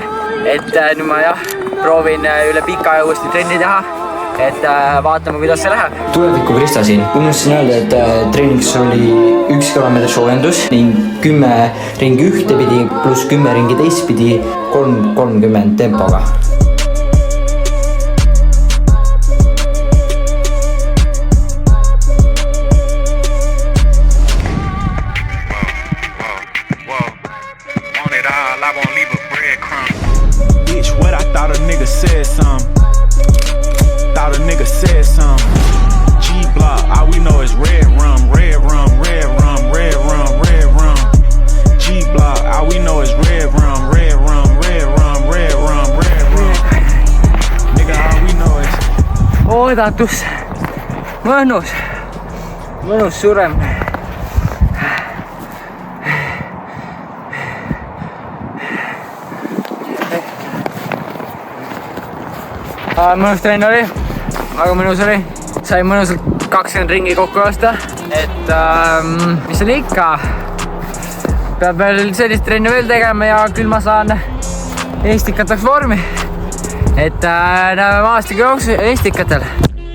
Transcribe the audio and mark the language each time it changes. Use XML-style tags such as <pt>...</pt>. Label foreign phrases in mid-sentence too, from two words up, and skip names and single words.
<et>Et nüüd ma proovin üle pika aja uuesti trenni teha. Et vaatame, kuidas see läheb. Tuleviku Krista siin. Unustasin öelda, et treeniks oli 1 kilomeetri soojendus ning 10 ringi ühtepidi pluss 10 ringi teistpidi 3:30 tempoga.</et> <en>Bitch, what I thought a nigga said some. Thought a nigga said some. G-Block, all we know is red rum, red rum, red rum, red rum, red rum. G-Block, all we know is red rum, red rum, red rum, red rum, red rum. Nigga, all we know is.</en> <et>Oodatus. Mõnus. Mõnus surem. Mõnus trenn oli, väga mõnus oli, sain mõnusalt 20 ringi kokku joosta, et mis on ikka, peab veel sellist trenni veel tegema ja küll ma saan Eestikateks vormi, et näeme maastiku jooksu Eestikatel.</et>